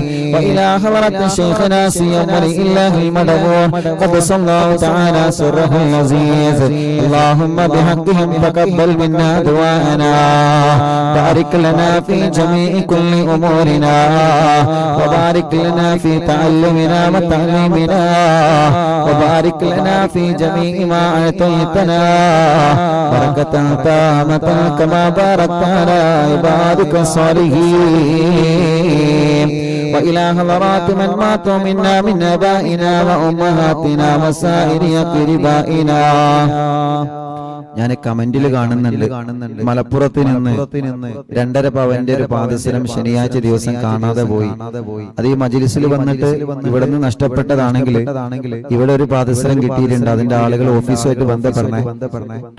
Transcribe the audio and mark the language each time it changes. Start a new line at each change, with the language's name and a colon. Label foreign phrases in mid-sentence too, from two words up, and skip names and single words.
Arabic: وإلى حضرة شيخنا سيما لله المدبور قدس الله تعالى سره العزيز اللهم بحقهم تقبل منا دعاءنا بارك لنا في جميع كل أمورنا وبارك لنا في تعلمنا وتعليمنا وبارك لنا في جميع ما أعطيتنا بركة تامة كما باركت على عبادك الصالحين وإلى حضرات من ماتوا منا من آبائنا وأمهاتنا وسائر أقربائنا
Malayalam: ഞാൻ കമന്റിൽ കാണുന്നുണ്ട് മലപ്പുറത്ത് നിന്ന് 2.5 പവന്റെ ഒരു പാദസരം ശനിയാഴ്ച ദിവസം കാണാതെ പോയി. അത് ഈ മജ്‌ലിസിൽ വന്നിട്ട് ഇവിടെ നിന്ന് നഷ്ടപ്പെട്ടതാണെങ്കിൽ ഇവിടെ ഒരു പാദസരം കിട്ടിയിട്ടുണ്ട്. അതിന്റെ ആളുകൾ ഓഫീസുമായിട്ട് ബന്ധപ്പെടണേ കേട്ടോ.